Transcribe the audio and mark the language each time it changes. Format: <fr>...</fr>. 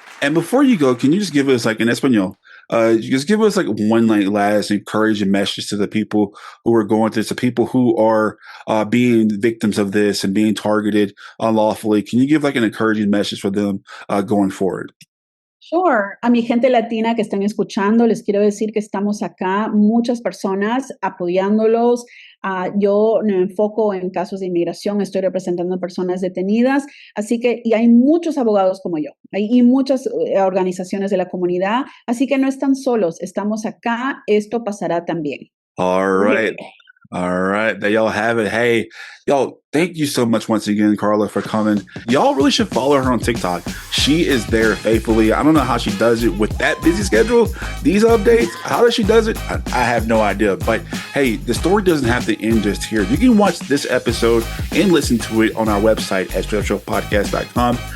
<en>And before you go, can you just give us, like, in Espanol, just give us like one last encouraging message to the people who are going through this, the people who are being victims of this and being targeted unlawfully. Can you give like an encouraging message for them going forward? Sure.</en> <es>A mi gente latina que están escuchando, les quiero decir que estamos acá, muchas personas apoyándolos. Yo me enfoco en casos de inmigración, estoy representando a personas detenidas, así que, y hay muchos abogados como yo, y muchas organizaciones de la comunidad, así que no están solos, estamos acá, esto pasará también.</es> <en>All right. All right. There y'all have it. Hey, yo, thank you so much once again, Carla, for coming. Y'all really should follow her on TikTok. She is there faithfully. I don't know how she does it with that busy schedule, these updates. How does she does it? I have no idea. But hey, the story doesn't have to end just here. You can watch this episode and listen to it on our website at straightupshowpodcast.com.</en>